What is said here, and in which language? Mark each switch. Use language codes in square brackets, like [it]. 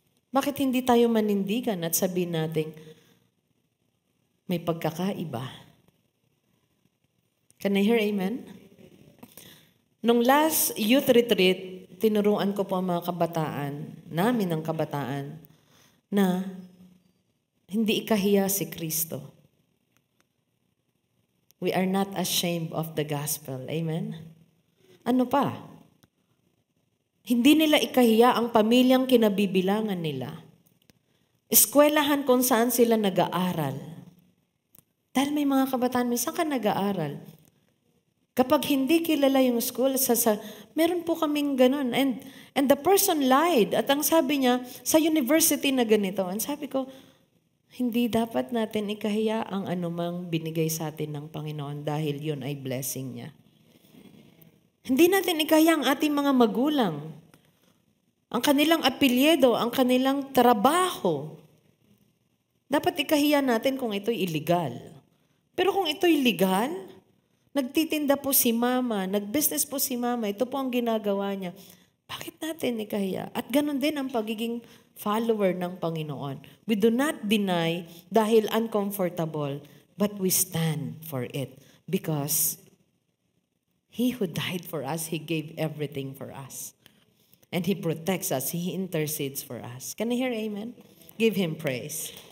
[tl] Bakit hindi tayo manindigan at sabihin natin, may pagkakaiba? [en] Can I hear amen? [tl] Nung last youth retreat, tinuruan ko po ang mga kabataan, namin ang kabataan, na hindi ikahiya si Kristo. [en] We are not ashamed of the gospel. [tl] Amen? Ano pa? Hindi nila ikahiya ang pamilyang kinabibilangan nila. Eskwelahan kung saan sila nag-aaral. Dahil may mga kabataan, saan ka nag-aaral? Kapag hindi kilala yung school, meron po kaming ganun. [en] And the person lied. [tl] At ang sabi niya, sa university na ganito. And sabi ko, hindi dapat natin ikahiya ang anumang binigay sa atin ng Panginoon dahil yun ay blessing niya. Hindi natin ikaya ang ating mga magulang, ang kanilang apelyido, ang kanilang trabaho. Dapat ikahiya natin kung ito'y illegal. Pero kung ito'y legal, nagtitinda po si mama, nag-business po si mama, ito po ang ginagawa niya. Bakit natin ikahiya? At ganun din ang pagiging follower ng Panginoon. [en] We do not deny dahil uncomfortable, but we stand for it. Because He who died for us, He gave everything for us. And He protects us. He intercedes for us. Can I hear amen? Give Him praise.